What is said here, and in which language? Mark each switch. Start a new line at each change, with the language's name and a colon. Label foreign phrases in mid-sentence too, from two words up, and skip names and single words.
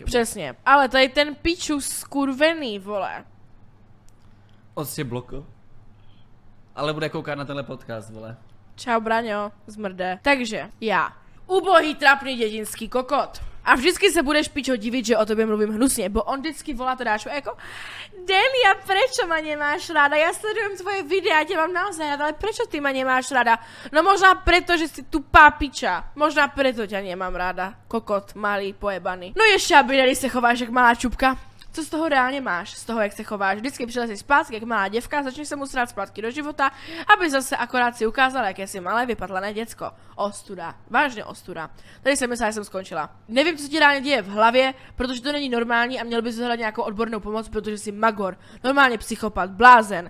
Czech: Přesně, ale tady ten piču skurvený, vole. On si blokl. Ale bude koukat na tenhle podcast, vole. Čau, Braňo, zmrde. Takže, já. Ubohý, trapný dětinský kokot. A vždycky se budeš pičo divit, že o tobě mluvím hnusně, bo on vždycky volá to dáš jako Delia,
Slovak: prečo ma nemáš ráda? Ja sledujem tvoje videa, tě mám naozaj ráda, ale prečo ty ma nemáš ráda? No možná preto, že si tupá piča. Možná preto ťa nemám ráda.
Czech: Kokot, malý, pojebaný. No ještě, aby se chováš jak malá čupka. Co z toho reálně máš, z toho jak se chováš? Vždycky přilezeš zpátky jak malá děvka, začneš se mu srát zpátky do života, aby zase akorát si ukázala, jak jsi malé vypadlané děcko. Ostuda, vážně ostuda. Tady jsem myslela, že jsem skončila. Nevím, co se ti reálně děje v hlavě, protože to není normální a měl bys hledat nějakou odbornou pomoc, protože jsi magor, normálně psychopat, blázen.